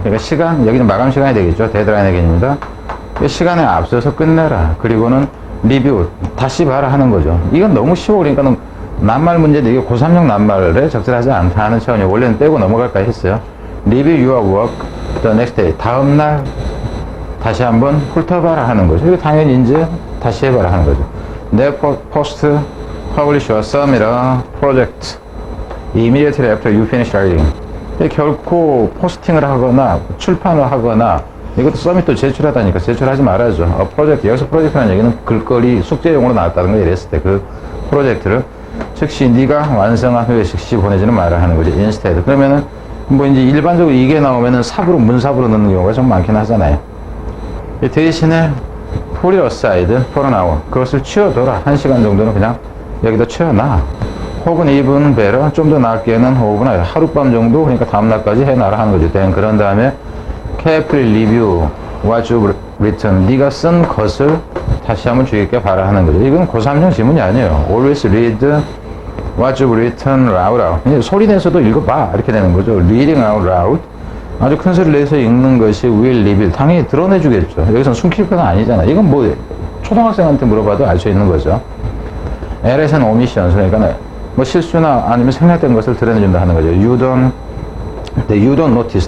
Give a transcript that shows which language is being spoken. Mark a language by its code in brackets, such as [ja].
[ko] 그러니까 시간, 여기는 마감 시간이 되겠죠. 데드라인의 개념입니다. 시간에 앞서서 끝내라. 그리고는 리뷰, 다시 봐라 하는 거죠. 이건 너무 쉬워. 그러니까는 낱말 문제도 이게 고3형 낱말에 적절하지 않다 하는 차원이에요. 원래는 빼고 넘어갈까 했어요. [en] Review your work the next day. [ko] 다음날 다시 한번 훑어봐라 하는 거죠. 이거 당연히 이제 다시 해봐라 하는 거죠. [en] Never post, publish or submit a project immediately after you finish writing. [ko] 결코 포스팅을 하거나 출판을 하거나 이것도 서밋도 제출하다니까 제출하지 말아야죠. 프로젝트, 여기서 프로젝트라는 얘기는 글거리 숙제용으로 나왔다는 거 이랬을 때 그 프로젝트를 즉시 네가 완성한 후에 즉시 보내지는 말아 하는 거죠. [en] instead. [ko] 그러면은 뭐 이제 일반적으로 이게 나오면은 삽으로 문삽으로 넣는 경우가 좀 많긴 하잖아요. 대신에 [en] put it aside for an hour. [ko] 그것을 치워둬라. 1시간 정도는 그냥 여기다 치워놔. 혹은 [en] even better, [ko] 좀 더 나을게는 혹은 하룻밤 정도, 그러니까 다음날까지 해놔라 하는 거죠. 그런 다음에 [en] carefully review what you've written. [ko] 네가 쓴 것을 다시 한번 주의 깊게 봐라 하는 거죠. 이건 고3형 지문이 아니에요. [en] Always read what you've written loud. [ko] 소리 내서도 읽어봐. 이렇게 되는 거죠. [en] Reading out loud. [ko] 아주 큰 소리를 내서 읽는 것이 [en] will reveal. [ko] 당연히 드러내주겠죠. 여기서는 숨길 건 아니잖아. 이건 뭐 초등학생한테 물어봐도 알 수 있는 거죠. [en] errors and omissions. [ko] 그러니까 뭐 실수나 아니면 생략된 것을 드러내준다 하는 거죠. [en] You don't notice.